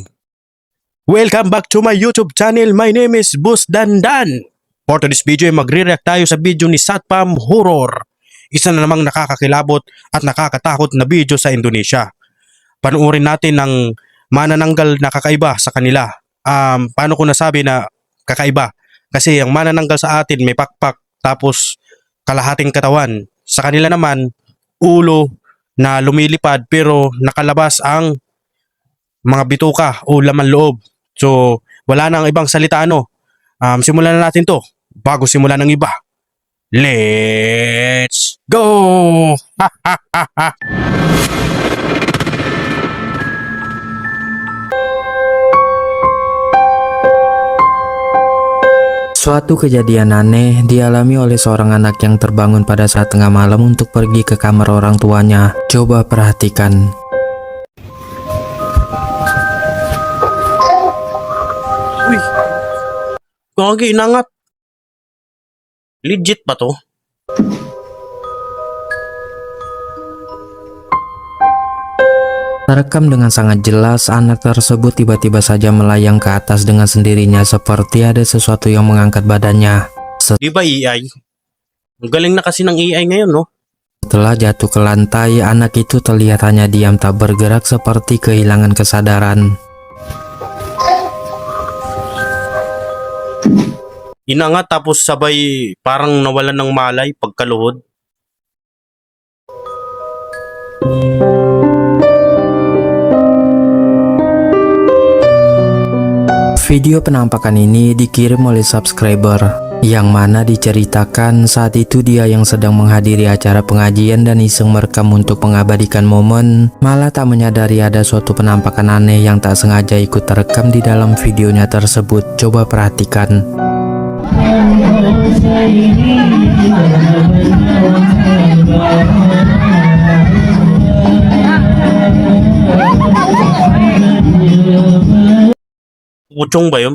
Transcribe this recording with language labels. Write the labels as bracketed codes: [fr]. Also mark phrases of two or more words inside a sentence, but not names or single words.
[en] Welcome back to my YouTube channel. My name is Boss Dandan. For today's video [tl] ay magre-react tayo sa video ni Satpam Horror. Isa na namang nakakakilabot at nakakatakot na video sa Indonesia. Panuorin natin ng manananggal na kakaiba sa kanila. Paano ko nasabi na kakaiba? Kasi ang manananggal sa atin may pakpak tapos kalahating katawan. Sa kanila naman ulo na lumilipad pero nakalabas ang mga bituka o laman loob. So wala nang ibang salita ano. Simulan na natin to bago simulan ng iba. [en] Let's go! [id] Suatu kejadian aneh dialami oleh seorang anak yang terbangun pada saat tengah malam untuk pergi ke kamar orang tuanya. Coba perhatikan. [tl] Uy, gagi inangat. Legit ba to? [id] Terekam dengan sangat jelas, anak tersebut tiba-tiba saja melayang ke atas dengan sendirinya seperti ada sesuatu yang mengangkat badannya. [tl] Di ba AI? Ang galing na kasi ng AI ngayon, no? [id] Setelah jatuh ke lantai, anak itu terlihat hanya diam tak bergerak seperti kehilangan kesadaran. [tl] Inangat tapos sabay parang nawalan ng malay pagkaluhod. [id] Video penampakan ini dikirim oleh subscriber, yang mana diceritakan saat itu dia yang sedang menghadiri acara pengajian dan iseng merekam untuk mengabadikan momen, malah tak menyadari ada suatu penampakan aneh yang tak sengaja ikut terekam di dalam videonya tersebut. Coba perhatikan. [tl] Puchong ba yun?